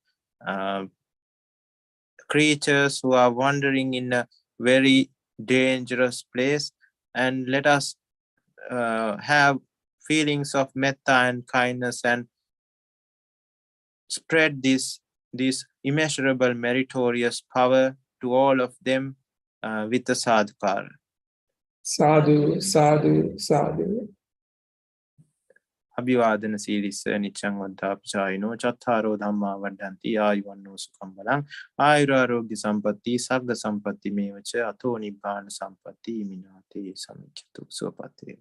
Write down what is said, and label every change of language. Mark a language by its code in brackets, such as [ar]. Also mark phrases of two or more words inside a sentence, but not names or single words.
[en] creatures who are wandering in a very dangerous place, and let us have feelings of metta and kindness and spread this immeasurable meritorious power to all of them with the sadhukara. [pi] Sadhu, sadhu, sadhu. Abhivadana Siris Nichang Vadapchayino Chatharo Dhamma Vadanti Ayuvanno Sukham Balang Ayurarogya Sampatti Sagga Sampatti Mevacha Atho Nibbana Sampatti Minate Samichatu Sopateva.